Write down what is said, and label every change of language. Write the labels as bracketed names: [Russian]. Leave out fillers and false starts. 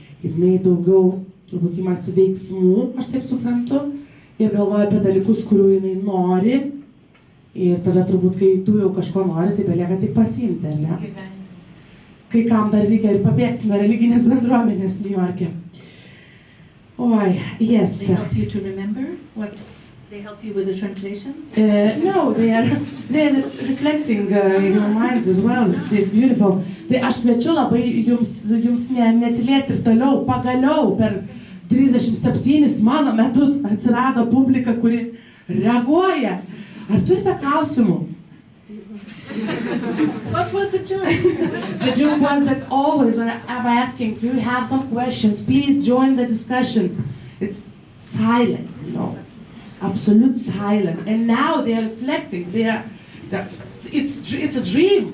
[Lithuanian] Jinai daugiau turbūt imasi veiksmų, aš taip suprantu, ir galvoja apie dalykus, kurių jinai nori. Ir tada turbūt, kai tu jau kažko nori, tai belieka tik pasiimti, ar ne? Kai kam dar reikia ir pabėgti nuo religinės bendruomenės New York'e. [English] Oi, yes. They help you to remember what they help you with the translation? No, they are reflecting your minds as well. It's beautiful. [Lithuanian] Tai aš kviečiu labai jums netilėti ir toliau, pagaliau per 37 mano metus atsirado publika, kuri reaguoja. Ar turite klausimų? [English] What was the joke? The joke was that always when I'm asking, do you have some questions? Please join the discussion. It's silent, you know, absolute silent. And now they are reflecting. It's a dream.